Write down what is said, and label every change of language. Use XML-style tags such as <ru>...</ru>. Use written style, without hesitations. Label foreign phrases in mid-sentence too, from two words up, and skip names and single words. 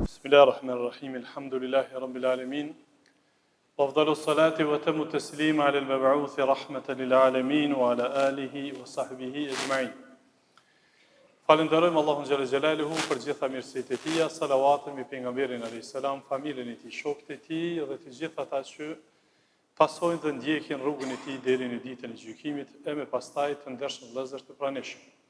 <ar>بسم الله الرحمن الرحيم. الحمد لله رب العالمين. وأفضل الصلاة وأتم التسليم على المبعوث رحمة للعالمين وعلى آله وصحبه أجمعين.</ar> <sq>Falenderojmë Allahun</sq> <ar>جل جلاله</ar> <sq>për gjitha mirësitë e tij, salavatën mbi pejgamberin</sq> <ar>عليه السلام,</ar> <sq>familjen e tij, shokët e tij dhe të gjithë ata që pasojnë dhe ndjekin rrugën e tij deri në ditën e gjykimit e me pastaj të ndershëm vëllezër të pranishëm.</sq>